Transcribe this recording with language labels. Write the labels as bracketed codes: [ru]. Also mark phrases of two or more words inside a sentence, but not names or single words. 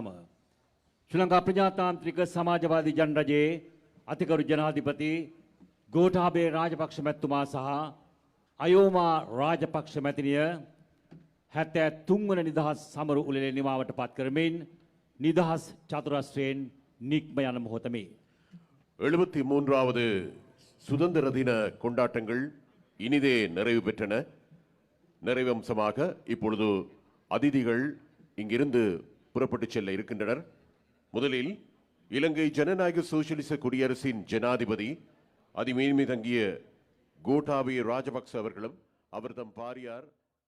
[si] ශ්‍රී ලංකා ප්‍රජාතාන්ත්‍රික සමාජවාදී ජනරජයේ අතිගරු ජනාධිපති ගෝඨාභය රාජපක්ෂ මැතිතුමා සහ අයෝමා රාජපක්ෂ මැතිණිය 73 වන නිදහස් සමරු උළෙලේ නිමාවට පත් කරමින් නිදහස් චතුරස්‍රයෙන් නික්ම යන මොහොතමේ [ta] 73வது சுதந்திர தின கொண்டாட்டங்கள் இனிதே நிறைவு பெற்றன. நிறைவம்சமாக இப்பொழுது அதிதிகள் இங்கிருந்து புறப்பட்டு செல்ல இருக்கின்றனர். முதலில் இலங்கை ஜனநாயக சோசியலிச குடியரசின் ஜனாதிபதி அதிமேன்மை தங்கிய கோட்டாபய ராஜபக்ச அவர்களும் அவர் தம் பாரியார்